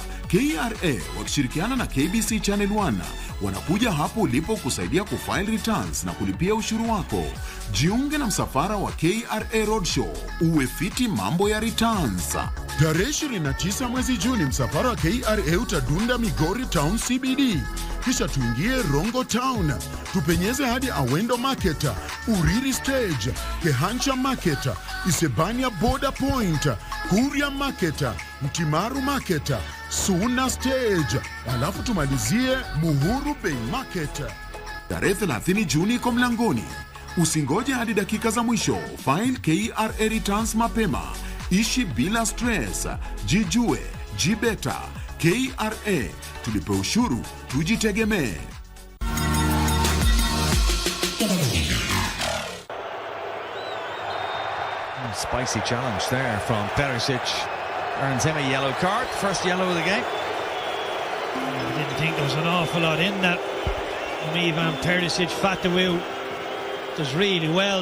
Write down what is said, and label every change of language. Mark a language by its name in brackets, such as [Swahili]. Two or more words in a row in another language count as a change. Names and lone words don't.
[Swahili] KRA wakishirikiana na KBC Channel 1 wanakuja hapo ulipo kusaidia kufile returns na kulipia ushuru wako. Jiunge na msafara wa KRA Roadshow, uwe fiti mambo ya returns. Tarehe 29 mwezi Juni, msafara wa KRA utadunda Migori Town CBD. Kisha tuingie Rongo Town, tupenyeze hadi Awendo Market, Uriri Stage, Kehancha Market, Isebania Border Point, Kuria Market, Mtimaru Market, Suna Stage, alafu tumalizie Muhuru Bay Market. Tarehe 30 Juni iko mlangoni. Usingoje hadi dakika za mwisho. File KRA returns mapema. Ishi bila stress. Jijue, jibeta. KRA, tulipe ushuru, tujitegemee. [English] Spicy challenge there from Perisic. Earns him a yellow card, first yellow of the game. I didn't think there was an awful lot in that. Ivan Perisic, Fatawu does really well.